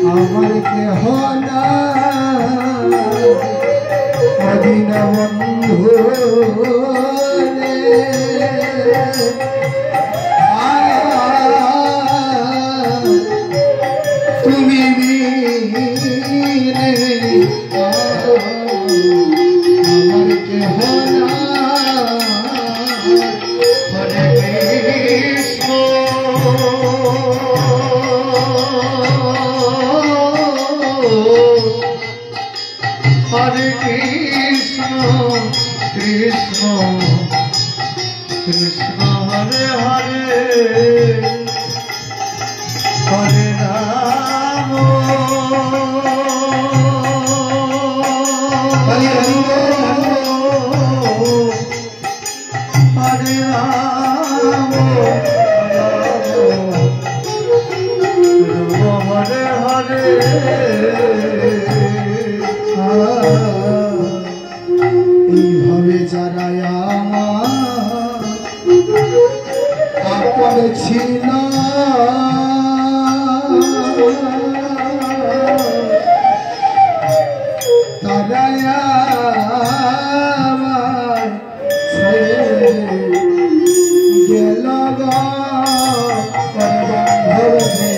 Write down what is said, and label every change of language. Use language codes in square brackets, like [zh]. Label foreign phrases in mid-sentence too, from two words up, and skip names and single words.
[bn] আমার কেহ নাই অদিন বন্ধু তুমি আমার কেহ [sa] हरे कृष्ण, कृष्ण, कृष्ण हरे हरे, हरे राम, हरे राम, हरे राम, हरे हरे. [bn] এইভাবে যারা আমার আপন ছিল তারা আমার ছেড়ে গেল বন্ধবে